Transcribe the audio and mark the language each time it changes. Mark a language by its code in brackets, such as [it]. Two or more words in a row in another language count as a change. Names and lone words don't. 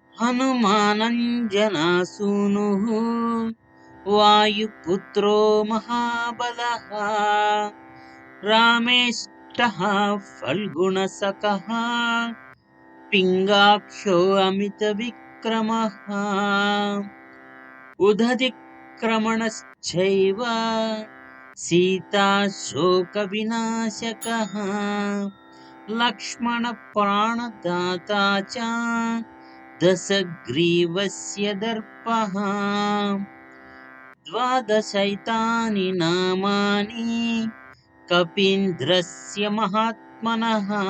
[sa] ಹನುಮಾನಂಜನಾಸೂನುಃ ವಾಯುಪುತ್ರೋ ಮಹಾಬಲಃ ರಾಮೇಷ್ಟಃ ಫಲ್ಗುಣಸಖಃ ಪಿಂಗಾಕ್ಷೋ ಅಮಿತವಿಕ್ರಮಃ ಉದಧಿಕ್ರಮಣಶ್ಚೈವ ಸೀತಾಶೋಕವಿನಾಶಕಃ लक्ष्मणप्राणदाता च दशग्रीवस्य दर्पः द्वादशैतानि नामानि कपीन्द्रस्य महात्मनः